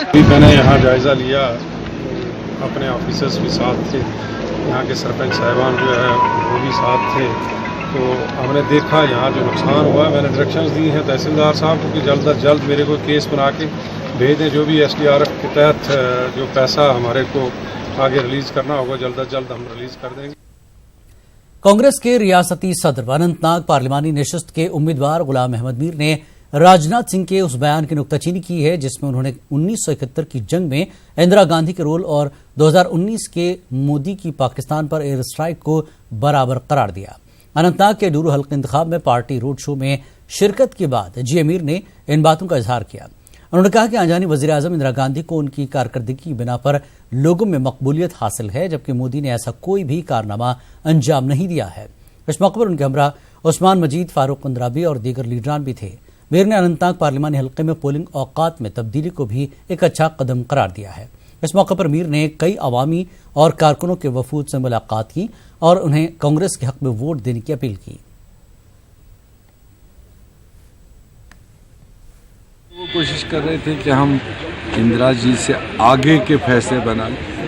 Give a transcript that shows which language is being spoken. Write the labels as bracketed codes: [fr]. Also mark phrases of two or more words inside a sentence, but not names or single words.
[ur] میں نے یہاں جائزہ لیا، اپنے آفیسرز بھی ساتھ تھے، یہاں کے سرپنچ صاحبان جو ہے وہ بھی ساتھ تھے، تو ہم نے دیکھا یہاں جو نقصان ہوا ہے۔ میں نے ڈائریکشنز دی ہیں تحصیلدار صاحب کو کہ جلد از جلد میرے کو کیس بنا کے بھیج دیں، جو بھی SDRF کے تحت جو پیسہ ہمارے کو آگے ریلیز کرنا ہوگا جلد از جلد ہم ریلیز کر دیں گے۔ کانگریس کے ریاستی صدر اننت ناگ پارلیمانی نشست کے امیدوار غلام احمد میر نے راج ناتھ سنگھ کے اس بیان کی نکتہ چینی کی ہے جس میں انہوں نے 1971 کی جنگ میں اندرا گاندھی کے رول اور 2019 کے مودی کی پاکستان پر ایئر اسٹرائیک کو برابر قرار دیا۔ اننت ناگ کے ڈورو حلقہ انتخاب میں پارٹی روڈ شو میں شرکت کے بعد امیر نے ان باتوں کا اظہار کیا۔ انہوں نے کہا کہ آنجانی وزیر اعظم اندرا گاندھی کو ان کی کارکردگی کی بنا پر لوگوں میں مقبولیت حاصل ہے، جبکہ مودی نے ایسا کوئی بھی کارنامہ انجام نہیں دیا ہے۔ اس موقع پر ان کے ہمراہ عثمان مجید، فاروق اندرابی اور دیگر لیڈران بھی تھے۔ میر نے اننت ناگ پارلیمانی حلقے میں پولنگ اوقات میں تبدیلی کو بھی ایک اچھا قدم قرار دیا ہے۔ اس موقع پر میر نے کئی عوامی اور کارکنوں کے وفود سے ملاقات کی اور انہیں کانگریس کے حق میں ووٹ دینے کی اپیل کی۔ وہ کوشش کر رہے تھے کہ ہم اندرا جی سے آگے کے فیصلے بنا لیں۔